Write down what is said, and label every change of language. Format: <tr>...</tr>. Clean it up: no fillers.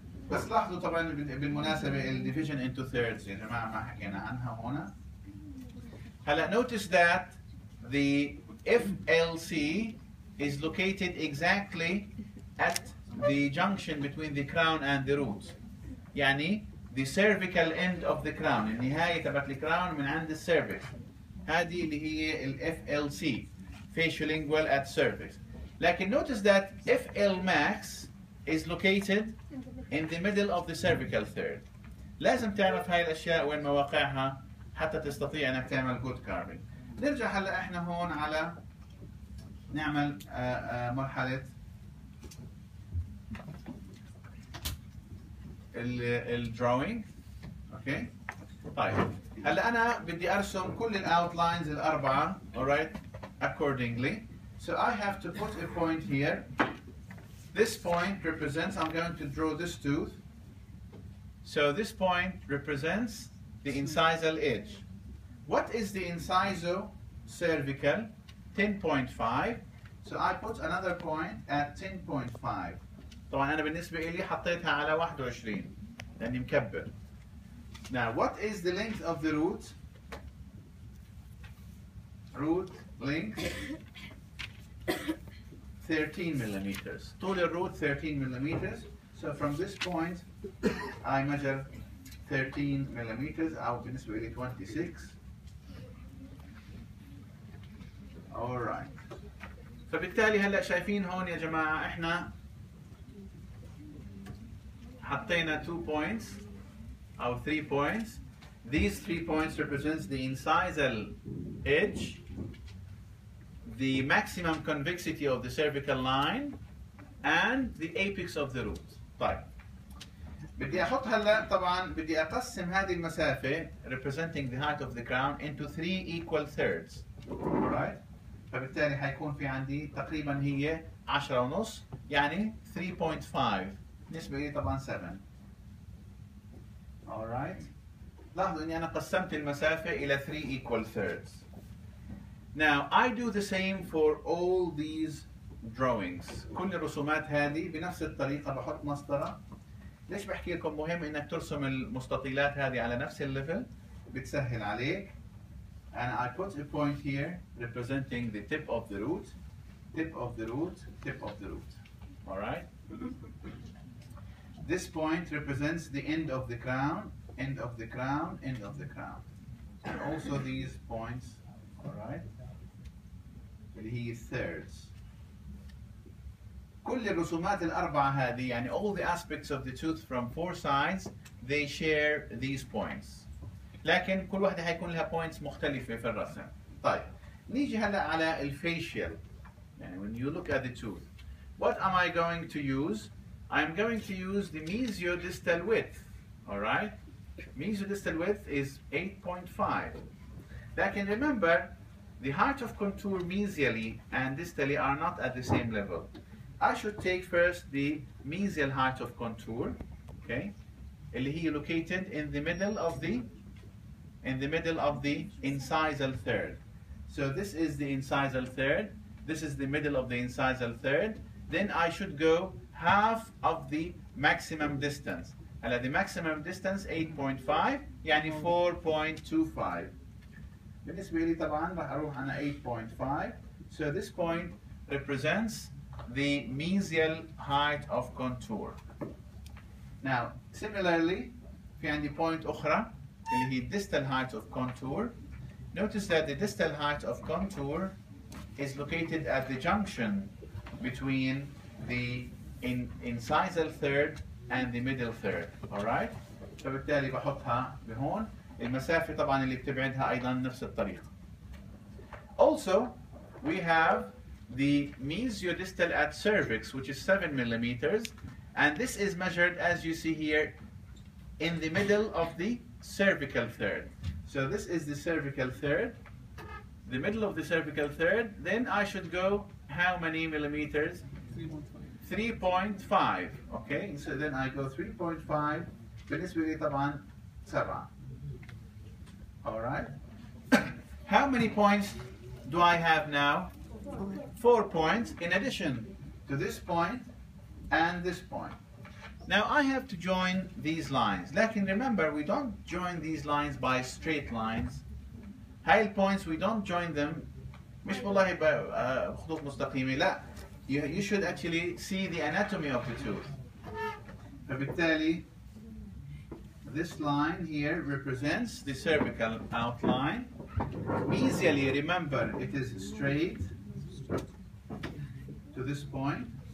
<ar>بس لاحظوا طبعا بالمناسبة ال</ar> <en>division into thirds</en> <ar>يا جماعة ما حكينا عنها هنا.</ar> <en>هلا notice that the FLC is located exactly at the junction between the crown and the root.</en> <ar>يعني</ar> <en>the cervical end of the crown</en> <ar>النهاية تبعت الكراون من عند السيرفكس. هذه اللي هي ال FLC.</ar> <en>Facial-lingual at cervix. لكن notice that FL max is located in the middle of the cervical third.</en> <ar>لازم تعرف هاي الأشياء وين مواقعها حتى تستطيع أنك تعمل</ar> <en>good carving.</en> <ar>نرجع هلا إحنا هون على نعمل مرحلة الدراوينج. أوكي. طيب هلا أنا بدي أرسم كل الأوتلاينز الأربعة. alright.</ar> <en>accordingly. So I have to put a point here. This point represents, I'm going to draw this tooth. So this point represents the incisal edge. What is the incisor-cervical? 10.5. So I put another point at 10.5.</en> <ar>طبعا أنا بالنسبة لي حطيتها على 21 لأني مكبر.</ar> <en>Now what is the length of the root? Root length 13 millimeters.</en> <ar>طول الروت 13 millimeters.</ar> <en>So from this point I measure 13 millimeters</en> <ar>أو بالنسبة لي</ar> <en>26. Alright.</en> <ar>فبالتالي هلا شايفين هون يا جماعة احنا حطينا 2 points أو 3 points.</ar> <en>These 3 points represents the incisal edge, the maximum convexity of the cervical line, and the apex of the root.</en> <ar>طيب. بدي أحط هلا طبعا بدي أقسم هذه المسافة</ar> <en>representing the height of the crown into 3 equal thirds. Alright?</en> <ar>فبالتالي حيكون في عندي تقريبا هي 10 ونص يعني 3.5 بالنسبة لي طبعا 7.</ar> <en>Alright.</en> <ar>لاحظوا اني انا قسمت المسافة الى 3</ar> <en>equal thirds. Now I do the same for all these drawings.</en> <ar>كل الرسومات هذه بنفس الطريقة بحط مسطرة. ليش بحكي لكم مهم انك ترسم المستطيلات هذه على نفس الليفل؟ بتسهل عليك.</ar> <en>And I put a point here representing the tip of the root, tip of the root, tip of the root. All right? This point represents the end of the crown, end of the crown, end of the crown. And also these points, all right?</en> <ar>اللي هي thirds. كل الرسومات الأربعة هذه يعني</ar> <en>all the aspects of the tooth from 4 sides, they share these points.</en> <ar>لكن كل واحدة حيكون لها points مختلفة في الرسم. طيب نيجي هلا على الفيشيال.</ar> <en>يعني when you look at the tooth, what am I going to use? I'm going to use the mesiodistal width. All right? Mesiodistal width is 8.5. لكن remember, the height of contour mesially and distally are not at the same level. I should take first the mesial height of contour, okay?</en> <ar>اللي هي</ar> <en>located in the middle of the incisal third. So this is the incisal third. This is the middle of the incisal third. Then I should go half of the maximum distance. And the maximum distance 8.5 يعني 4.25.</en> <ar>بالنسبة لي طبعا راح أروح أنا 8.5.</ar> <en>So this point represents the mesial height of contour. Now similarly</en> <ar>في عندي point أخرى اللي هي</ar> <en>distal height of contour. Notice that the distal height of contour is located at the junction between the incisal third and the middle third.</en> <ar>Alright? فبالتالي بحطها بهون. المسافة طبعا اللي بتبعدها أيضا نفس الطريقة.</ar> <en>Also, we have the mesiodistal at cervix, which is 7 millimeters, and this is measured, as you see here, in the middle of the cervical third. So this is the cervical third, the middle of the cervical third. Then I should go how many millimeters? 3.5. Okay, so then I go 3.5.</en> <ar>بالنسبة لي طبعا 7. All right.</ar> <en>How many points do I have now? 4 points in addition to this point and this point. Now I have to join these lines. لكن remember, we don't join these lines by straight lines.</en> <ar>هاي الpoints</ar> <en>we don't join them</en> <ar>مش والله بخطوط مستقيمة. لا.</ar> <en>You should actually see the anatomy of the tooth. فبالتالي this line here represents the cervical outline. Mesially, remember, it is straight to this point.</en>